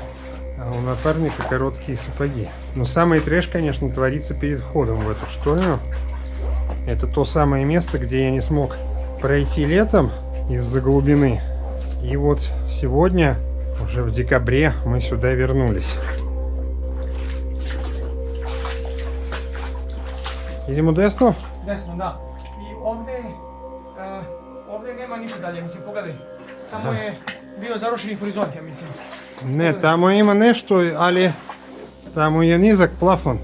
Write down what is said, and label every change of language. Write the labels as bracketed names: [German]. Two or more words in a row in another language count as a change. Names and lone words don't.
[Russian] А у напарника короткие сапоги. Но самый трэш, конечно, творится перед входом в эту штольню. Это то самое место, где я не смог пройти летом из-за глубины. И вот сегодня, уже в декабре, мы сюда вернулись. [Serbian] Idemo desno? Desno, da. I ovdje nema ništa dalje, mislim, pogledaj. Tamo je bio zarušeni horizont, ja mislim. Ne, tamo ima nešto, ali tamo je nizak plafon.